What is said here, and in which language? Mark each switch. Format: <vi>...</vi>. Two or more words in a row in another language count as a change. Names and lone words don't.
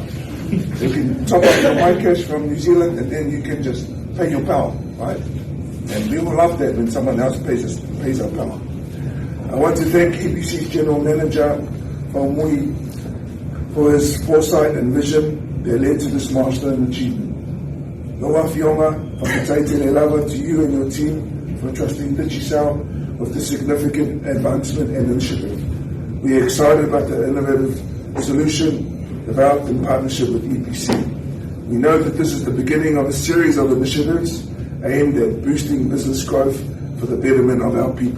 <en>You can top up your MyCash from New Zealand, and then you can just pay your power, right? And we will love that when someone else pays our power. I want to thank EPC's General Manager, Faumui, for his foresight and vision that led to this milestone achievement. Loa Fionga,</en> <sm>whakataitele lava</sm> <en>to you and your team for trusting Digicel with this significant advancement and initiative. We are excited about the innovative solution developed in partnership with EPC. We know that this is the beginning of a series of initiatives aimed at boosting business growth for the betterment of our people.</en>